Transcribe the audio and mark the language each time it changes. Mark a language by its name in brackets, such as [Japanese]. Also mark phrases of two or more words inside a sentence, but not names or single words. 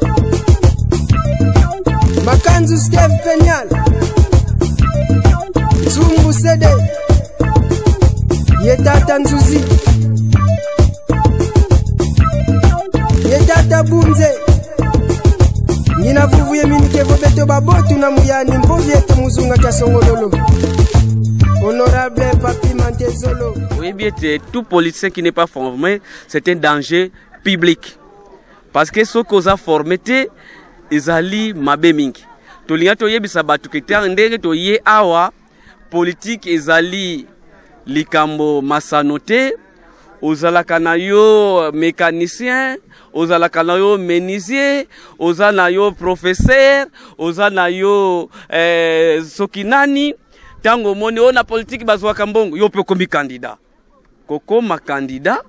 [Kongo] Makanzu Steve Penyal Zumbu Sede Ye tata Nzuzi Ye tata Bunze Nina vuvu ye minikevo beto babotu na muyani mpovi eto muzunga kia songololo Honorable Papi Mantezolo. [French] Oui, bien, tout policier qui n'est pas formé, c'est un danger public. Parce que ce qu'on a formé, ils allaient mabeming. [Lingala] Tolinga toye bisabatu kete ndenge toye awa politique ezali likambo masanote ozalaka na yo mécanicien ozalaka na yo menuisier oza na yo professeur oza na yo sokinani tango moni ona politique bazwaka mbongo yo pe komi candidat kokoma candidat